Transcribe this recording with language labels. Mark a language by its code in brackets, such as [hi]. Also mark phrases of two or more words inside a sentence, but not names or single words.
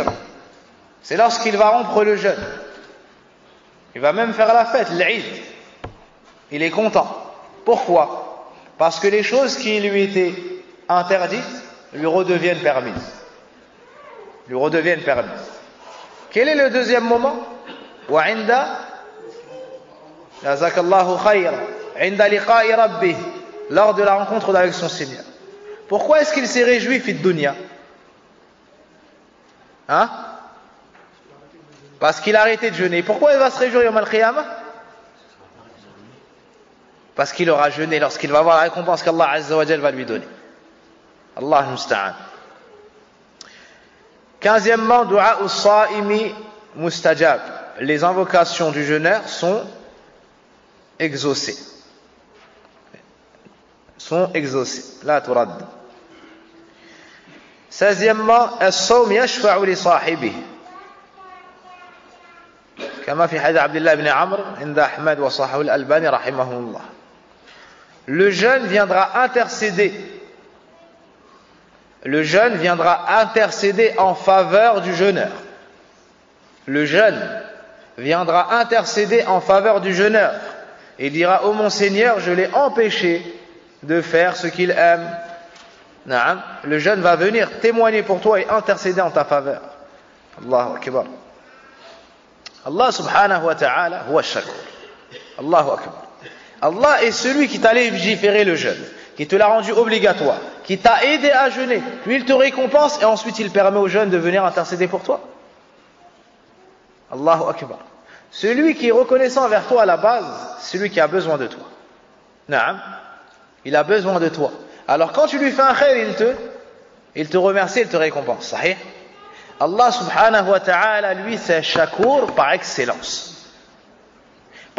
[fr] C'est lorsqu'il va rompre le jeûne. Il va même faire la fête, l'Eid. Il est content. Pourquoi? Parce que les choses qui lui étaient interdites lui redeviennent permises. Lui redeviennent permises. Quel est le deuxième moment? [ar] و عند جزاك الله خيرا عند لقاء ربه, [fr] lors de la rencontre avec son Seigneur. Pourquoi est-ce qu'il s'est réjoui [ar] في الدنيا? [fr] Hein? Parce qu'il a arrêté de jeûner. Pourquoi il va se réjouir [ar] يوم القيامة? [fr] Parce qu'il aura jeûné lorsqu'il va voir la récompense qu' [ar] الله عز وجل [fr] va lui donner. [ar] الله المستعان. 15e, دعاء الصائم مستجاب. [fr] Les invocations du jeûneur sont exaucées. Sont exaucées. [ar] لا ترد. [fr] 16e, [ar] الصوم يشفع لصاحبه. كما في حديث عبد الله بن عمرو عند أحمد وصححه الألباني رحمه الله. [fr] Le jeûne viendra intercéder. Le jeûne viendra intercéder en faveur du jeûneur. Le jeûne viendra intercéder en faveur du jeûneur et dira: ô mon Seigneur, je l'ai empêché de faire ce qu'il aime. [ar] Naam. [fr] Le jeûne va venir témoigner pour toi et intercéder en ta faveur. [ar] الله أكبر. الله سبحانه وتعالى هو شكور. الله أكبر. [fr] Allah est celui qui t'a légiféré le jeûne, qui te l'a rendu obligatoire, qui t'a aidé à jeûner, puis il te récompense et ensuite il permet au jeûne de venir intercéder pour toi. [ar] الله أكبر. [fr] Celui qui est reconnaissant envers toi à la base, c'est celui qui a besoin de toi. Naam. Il a besoin de toi. Alors quand tu lui fais un khair, il te remercie, il te récompense. [ar] Sahih? الله سبحانه وتعالى, [fr] lui, c'est shakur par excellence.